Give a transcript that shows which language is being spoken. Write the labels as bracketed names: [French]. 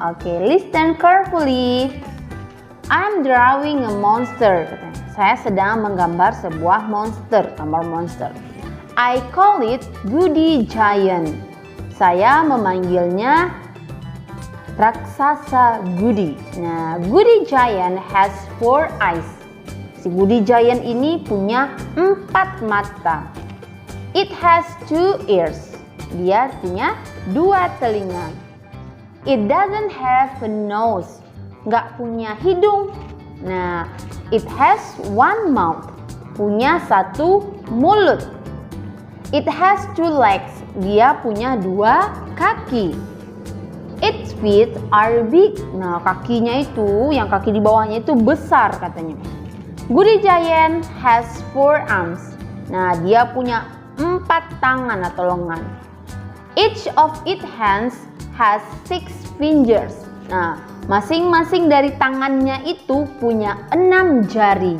[English] Oke, listen carefully. I'm drawing a monster. [Indonesian] Saya sedang menggambar sebuah monster, gambar monster. [English] I call it Goody Giant. [Indonesian] Saya memanggilnya raksasa Goody. [English] Nah, Goody Giant has 4 eyes. [Indonesian] Si Goody Giant ini punya 4 mata. [English] It has 2 ears. [Indonesian] Dia punya 2 telinga. [English] It doesn't have a nose. [Indonesian] Nggak punya hidung. [English] Nah, it has 1 mouth. [Indonesian] Punya 1 mulut. [English] It has 2 legs. [Indonesian] Dia punya 2 kaki. [English] Its feet are big. [Indonesian] Nah, kakinya itu, yang kaki di bawahnya itu besar katanya. [English] Goody Giant has 4 arms. [Indonesian] Nah, dia punya 4 tangan atau lengan. [English] Each of its hands has 6 fingers. [Indonesian] Nah, masing-masing dari tangannya itu punya 6 jari.